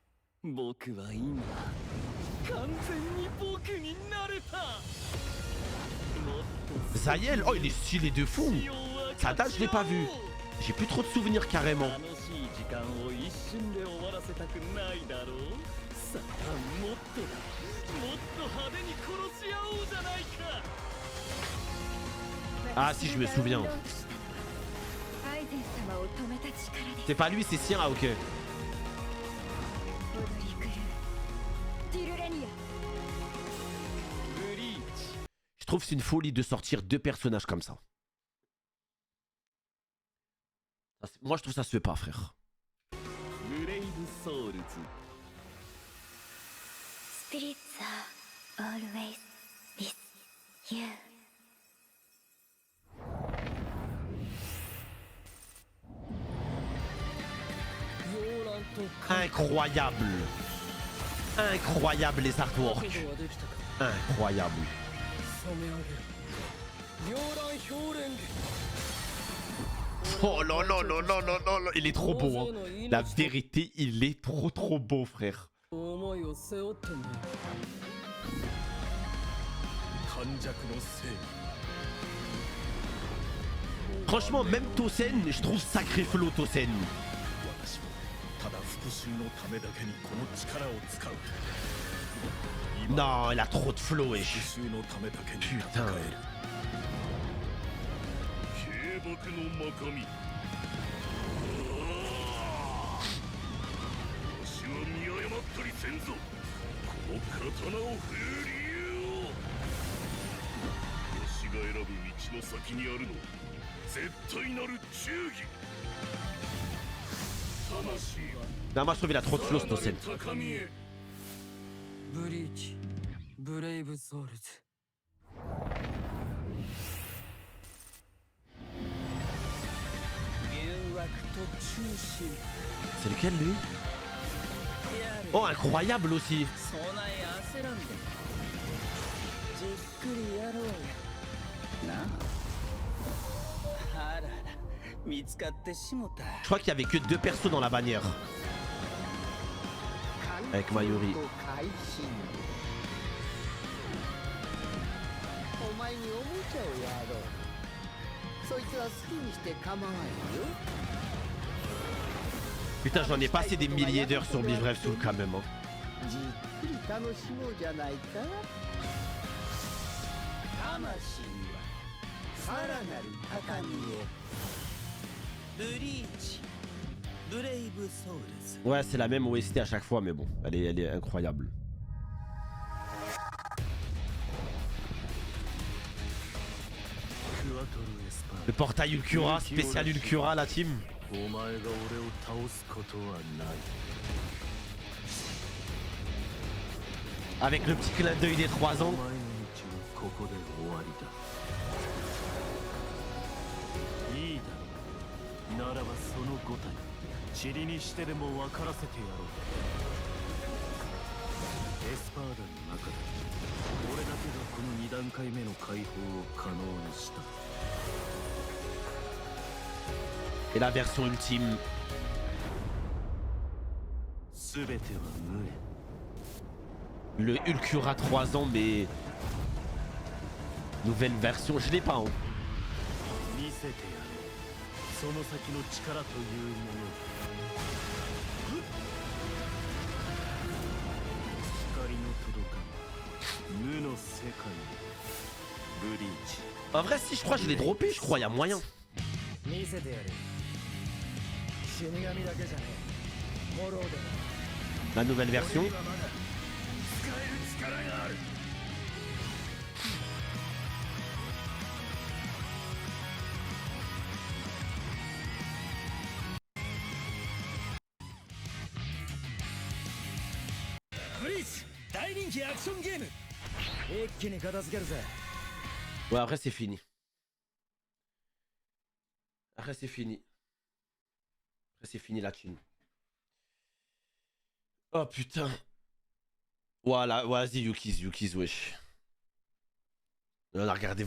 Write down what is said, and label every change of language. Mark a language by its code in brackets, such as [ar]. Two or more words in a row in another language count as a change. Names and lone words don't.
[fr] Zayel, oh il est stylé de fou. Ça date, je l'ai pas vu. J'ai plus trop de souvenirs carrément. [ja] さあもっとだもっと派手に殺し合おうじゃないか [fr] Ah si, je me souviens. C'est pas lui, c'est sien. Ah ok. Je trouve que c'est une folie de sortir deux personnages comme ça. Moi je trouve ça se fait pas, frère. [ja] ブレイブソウルズ [en] Spirits are always with you. [fr] Incroyable. Incroyable les artworks. Incroyable. Oh là là là là là là là. Il est trop beau, hein. La vérité, il est trop beau, frère. [ja] 短尺のせい [fr] Franchement, même Tosen, je trouve sacré flow Tosen. [ja] 私はただ復讐のためだけにこの力を使う [fr] Non, il a trop de flow, wesh. [ja] 復讐のためだけに戦える軽薄のまかみわしは見誤ったりせんぞこの刀を振る理由をわしが選ぶ道の先にあるのは絶対なる忠義魂は [fr] Non, moi je trouve il a trop de flow, ce Tosen. [ja] 高みへブリーチブレイブソウルズ [fr] C'est lequel, lui? Oh, incroyable aussi. [ja] そない焦らんでじっくりやろうやなあらら見つかってしもた [fr] Je crois qu'il y avait que deux persos dans la bannière. Avec Mayuri. [ja] お前におもちゃをやろうそいつは好きにして構わんよ [fr] Putain, j'en ai passé des milliers d'heures sur Beef Rêve Soul quand même. Hein. [ja] じっくり楽しもうじゃないか魂はさらなる高みへブリーチブレイブソウルズ [fr] Ouais, c'est la même OST à chaque fois, mais bon, elle est incroyable. Le portail Ulcura, spécial Ulcura, la team. [ja] お前が俺を倒すことはない [fr] Avec le petit clin d'œil des 3 ans. [ja] お前の道はここで終わりだいいだろうならばその5体塵にしてでも分からせてやろうエスパーダの中で俺だけがこの2段階目の解放を可能にした [fr] Et la version ultime. [ja] 全ては無縁 [fr] Le Ulcura 3 ans, mais... Nouvelle version, je l'ai pas. Hein. [ja] 見せてやろうその先の力というもの光の届かぬ無の世界ブリーチ [fr] En vrai, si, je crois que je l'ai droppé, je crois, il y a moyen. [ja] 見せてやる死神だけじゃねえフォローで [fr] La nouvelle version. [ja] 使える力がある ブリーチ大人気アクションゲーム一気に片付けるぜ [fr] Ouais, après, c'est fini. Après, c'est fini. Après, c'est fini la thune. Oh putain. Voilà, vas-y, Yukiz, wesh. On a regardé vraiment.